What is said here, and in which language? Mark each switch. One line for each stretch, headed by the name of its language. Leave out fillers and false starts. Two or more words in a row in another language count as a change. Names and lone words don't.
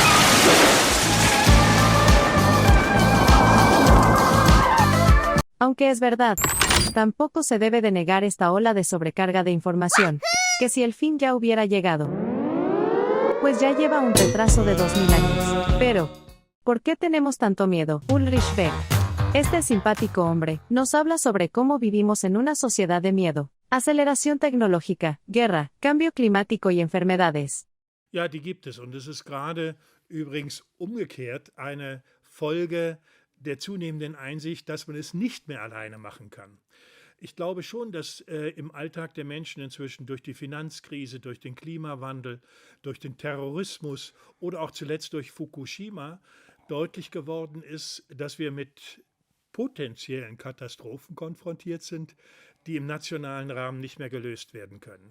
Spanish: Aunque es verdad, tampoco se debe de negar esta ola de sobrecarga de información, que si el fin ya hubiera llegado, pues ya lleva un retraso de 2000 años. Pero, ¿por qué tenemos tanto miedo? Ulrich Beck, este simpático hombre, nos habla sobre cómo vivimos en una sociedad de miedo, aceleración tecnológica, guerra, cambio climático y enfermedades.
German: Ja, die gibt es. Und es ist gerade übrigens umgekehrt eine Folge der zunehmenden Einsicht, dass man es nicht mehr alleine machen kann. Ich glaube schon, dass im Alltag der Menschen inzwischen durch die Finanzkrise, durch den Klimawandel, durch den Terrorismus oder auch zuletzt durch Fukushima deutlich geworden ist, dass wir mit potenziellen Katastrophen konfrontiert sind, die im nationalen Rahmen nicht mehr gelöst werden können.